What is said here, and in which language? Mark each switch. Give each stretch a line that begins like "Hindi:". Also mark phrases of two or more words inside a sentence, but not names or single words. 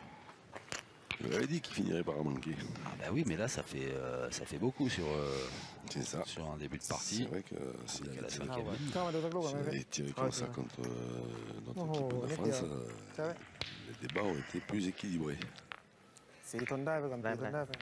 French: Je l'avais dit qu'il finirait par en manquer. Ah bah oui, mais là ça fait beaucoup sur C'est ça. un début de C'est partie. vrai que s'il Avec la avait tiré, 5e ligne.
Thai: เข้ามาดูสักลูกก่อน
French: s'il
Thai: ไหม
French: avait
Thai: พี่
French: tiré comme ça contre notre Oh, équipe de niette France, bien. Ça va. les débats ont été plus équilibrés.
Thai: สีทนได้ไปก่อนสีทนได้ไป